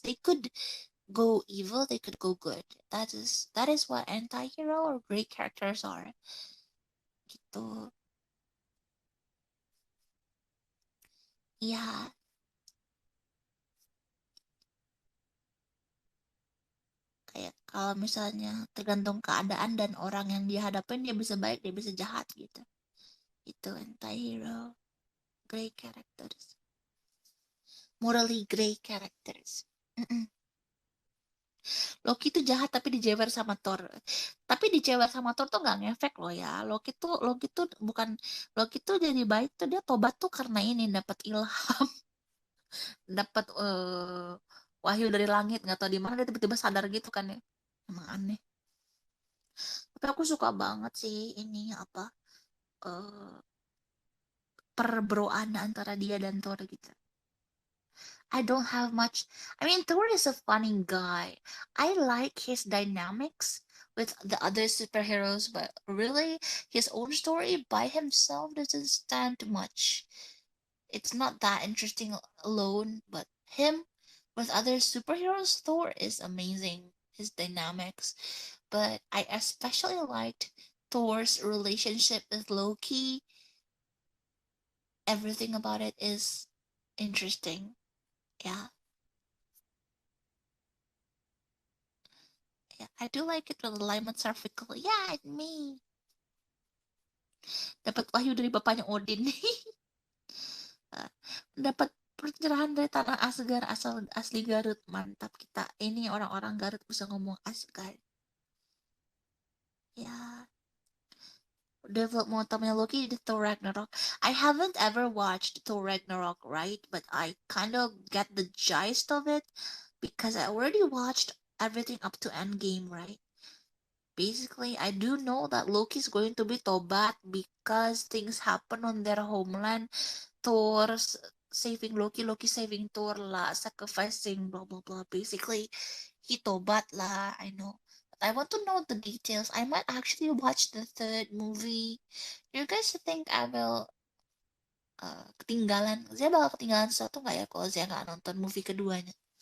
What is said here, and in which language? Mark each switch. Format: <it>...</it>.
<en>They could go evil, they could go good. That is what anti-hero or grey characters are.</en> <id>Gitu. Ya, kayak kalau misalnya tergantung keadaan dan orang yang dia hadapin, dia bisa baik, dia bisa jahat gitu.</id> <en>Itu anti-hero, grey characters. Morally grey characters.</en> <id>Mm-mm. Loki tuh jahat tapi dijewer sama Thor. Tapi dijewer sama Thor tuh nggak ngefek loh ya. Loki tuh bukan, Loki tuh jadi baik tuh dia tobat tuh karena ini dapat ilham, dapat wahyu dari langit, nggak tahu di mana dia tiba-tiba sadar gitu kan ya. Emang aneh. Tapi aku suka banget sih ini apa eh perbroan antara dia dan Thor gitu.</id> <en>I don't have much. I mean, Thor is a funny guy. I like his dynamics with the other superheroes, but really, his own story by himself doesn't stand much. It's not that interesting alone, but him With other superheroes, Thor is amazing, his dynamics, but I especially liked Thor's relationship with Loki. Everything about it is interesting. Yeah, yeah. I do like it when the alignments are fickle. Yeah, it's me.</en> <id>Dapat wahyu dari bapaknya Odin. Dapat pencerahan dari tanah Asgard asal asli Garut. Mantap kita. Ini orang-orang Garut bisa ngomong Asgard. Ya,</id> <en>develop more</en> <id>utamanya Loki di Thor Ragnarok.</id> <en>I haven't ever watched Thor Ragnarok, right? But I kind of get the gist of it because I already watched everything up to Endgame, right? Basically, I do know that Loki's going to be Tobat because things happen on their homeland. Thor saving Loki, Loki saving Thor lah, sacrificing blah blah blah. Basically, he Tobat lah. I know. But I want to know the details. I might actually watch the third movie. Do you guys think I will ketinggalan?</en> <id>Saya bakal ketinggalan sesuatu nggak ya kalau saya nggak nonton movie keduanya?</id>